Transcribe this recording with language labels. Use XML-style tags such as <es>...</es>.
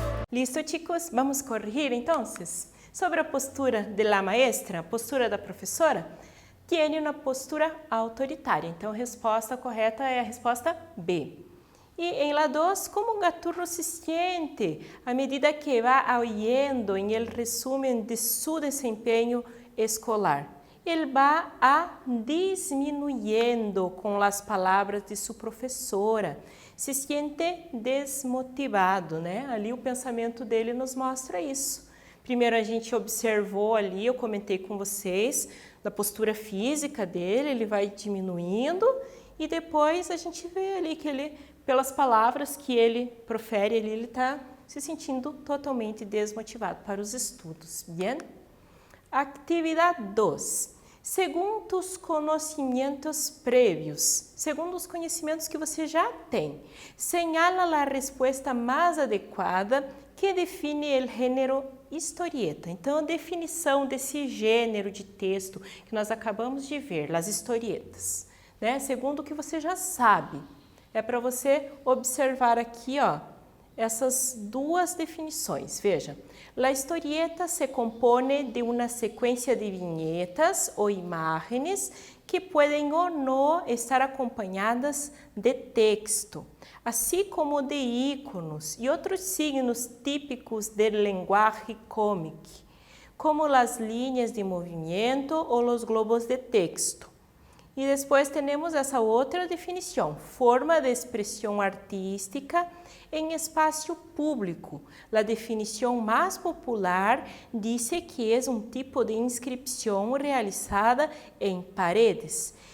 <es>Listo, chicos?</es> <pt>Vamos corrigir, entonces. Sobre a postura</pt> <es>de la maestra,</es> <pt>a postura da professora, tem uma postura autoritária. Então, a resposta correta é a resposta B. E em</pt> <es>la 2, como Gaturro se siente a medida que va oyendo en el resumen de su desempeño escolar.</es> <pt>Ele</pt> <es>va disminuyendo</es> <pt>com as palavras de sua professora.</pt> <es>Se siente desmotivado,</es> <pt>né? Ali o pensamento dele nos mostra isso. Primeiro a gente observou ali, eu comentei com vocês, da postura física dele, ele vai diminuindo e depois a gente vê ali que ele, pelas palavras que ele profere, ele está se sentindo totalmente desmotivado para os estudos. Bien? Atividade 2. Segundo os conhecimentos prévios, segundo os conhecimentos que você já tem, señala a resposta mais adequada que define o gênero historieta. Então, a definição desse gênero de texto que nós acabamos de ver, as historietas, né? Segundo o que você já sabe. É para você observar aqui, ó, essas duas definições.</pt> <es>Veja, la historieta se compone de una secuencia de viñetas o imágenes que pueden o no estar acompañadas de texto, así como de íconos y otros signos típicos del lenguaje cómic, como las líneas de movimiento o los globos de texto.</es> <pt>E depois temos essa outra definição, forma de expressão artística em espaço público. A definição mais popular diz que é um tipo de inscrição realizada em paredes.</pt>